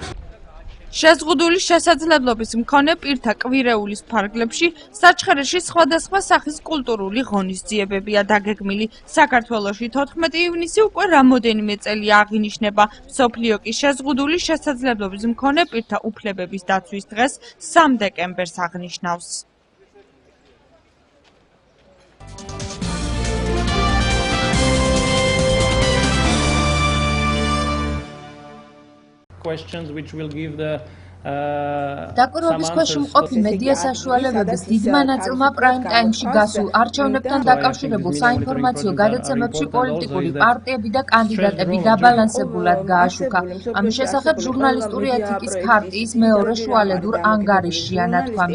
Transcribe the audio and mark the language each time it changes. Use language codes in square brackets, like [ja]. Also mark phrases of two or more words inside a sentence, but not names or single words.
[ka] შეზღუდული შესაძლებლობის მქონე პირთა კვირეულის ფარგლებში საჩხერეში სხვადასხვა სახის კულტურული ღონისძიებებია დაგეგმილი. საქართველოში 14 ივნისი უკვე რამოდენიმე წელია აღინიშნება. მსოფლიო კი შეზღუდული შესაძლებლობის მქონე პირთა უფლებების დაცვის დღეს 3 დეკემბერს აღნიშნავს. [en] questions which will give the [ka] დაკვირვების ქვეშ მყოფი მედია საშუალებების დიდმა ნაწილმა პრაიმ ტაიმში გასულ არჩევნებთან დაკავშირებულ საინფორმაციო გადაცემებში პოლიტიკური პარტიები და კანდიდატები დაბალანსებულად გააშუქა. ამის შესახებ ჟურნალისტური ეთიკის ქარტიის მეორე შუალედურ ანგარიშშია ნათქვამი.